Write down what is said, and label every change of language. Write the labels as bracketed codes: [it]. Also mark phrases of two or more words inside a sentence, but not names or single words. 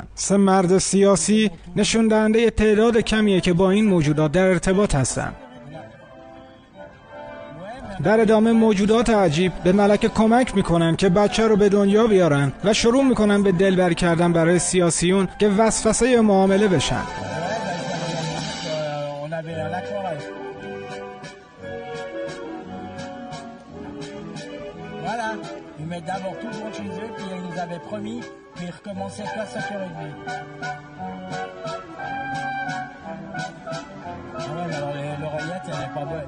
[fa] 3 مرد سیاسی نشون دهنده تعداد کمیه که با این موجودات در ارتباط هستن. در ادامه موجودات عجیب به ملکه کمک میکنن که بچه رو به دنیا بیارن و شروع میکنن به دلبری کردن برای سیاسیون که وسوسه معامله بشن. [fr] Voilà, ils mettent d'abord tout le monde chez eux, puis ils nous avaient promis qu'ils recommençaient pas 5h30. Ah ouais, mais alors l'oreillette, elle est pas bonne.